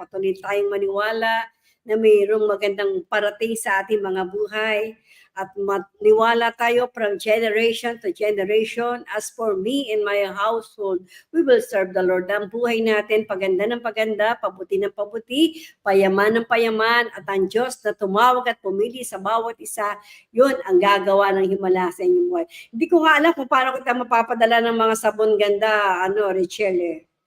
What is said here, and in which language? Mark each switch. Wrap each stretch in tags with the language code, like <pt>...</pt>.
<tl>Patuloy tayong maniwala na mayroong magandang parating sa ating mga buhay. At maniwala tayo</tl> <en>from generation to generation. As for me and my household, we will serve the Lord.</en> <tl>Ang buhay natin, paganda ng paganda, pabuti ng pabuti, payaman ng payaman, at ang Diyos na tumawag at pumili sa bawat isa, yun ang gagawa ng himala sa inyong buhay. Hindi ko nga alam kung paano kita mapapadala ng mga sabon ganda, Richelle eh.</tl>